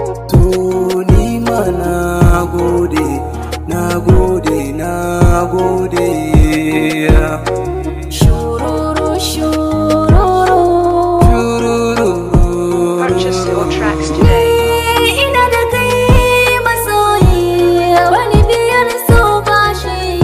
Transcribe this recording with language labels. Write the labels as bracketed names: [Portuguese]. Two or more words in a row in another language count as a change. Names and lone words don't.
[Hausa] To ni ma na gode, na gode, na gode. Shururu, shururu. Shururu. [English] Purchase your tracks today. [Hausa] Ni ina da kai, masoyi, wani biyar so ba shi.